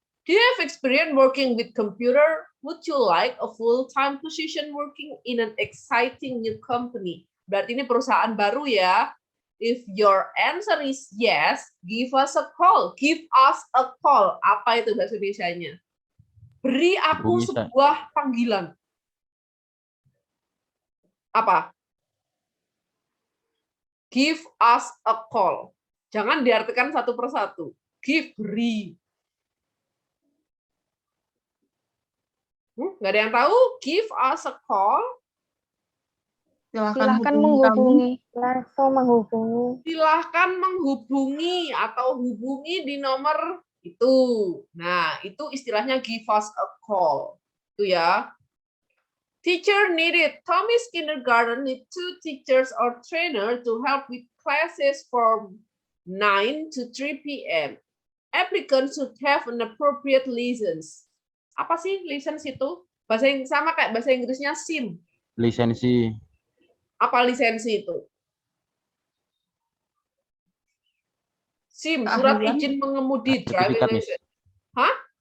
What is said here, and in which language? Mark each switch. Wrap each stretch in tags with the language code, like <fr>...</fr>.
<en>Do you have experience working with computer? Would you like a full-time position working in an exciting new company?</en> <id>Berarti ini perusahaan baru ya.</id> <en>If your answer is yes, give us a call. Give us a call.</en> <id>Apa itu bahasa Indonesianya? Beri aku Hubungi saya. sebuah panggilan. Apa?</id> <en>Give us a call.</en> <id>Jangan diartikan satu persatu. Give, beri. Nggak ada yang tahu?</id> <en>Give us a call.</en> <id>Silahkan menghubungi. Langsung menghubungi. Silahkan menghubungi atau hubungi di nomor itu. Nah, itu istilahnya</id> <en>give us a call.</en> <id>Itu ya.</id> <en>Teacher needed. Tommy's kindergarten need 2 teachers or trainer to help with classes from 9 to 3 p.m. Applicants should have an appropriate license.</en> <id>Apa sih license itu? Bahasa yang sama kayak bahasa Inggrisnya SIM. Lisensi. Apa lisensi itu? SIM, surat Keahlian. izin mengemudi, driving Sertifikat, Miss.</id> <en>license. Hah?</en>